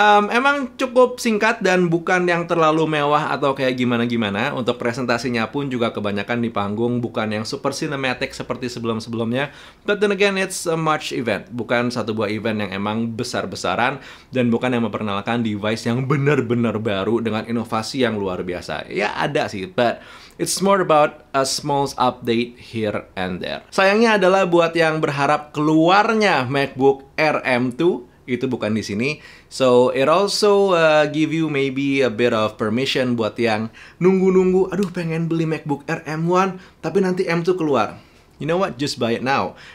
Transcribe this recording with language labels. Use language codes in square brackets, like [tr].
[id] Emang cukup singkat dan bukan yang terlalu mewah atau kayak gimana-gimana. Untuk presentasinya pun juga kebanyakan di panggung, bukan yang super cinematic seperti sebelum-sebelumnya. [en] But then again, it's a March event. [id] Bukan satu buah event yang emang besar-besaran, dan bukan yang memperkenalkan device yang benar-benar baru dengan inovasi yang luar biasa. Ya ada sih, [en] but it's more about a small update here and there. [id] Sayangnya adalah buat yang berharap keluarnya MacBook Air M2, itu bukan di sini. [en] So, it also give you maybe a bit of permission [id] buat yang nunggu-nunggu, aduh pengen beli MacBook Air M1, tapi nanti M2 keluar. [en] You know what? Just buy it now.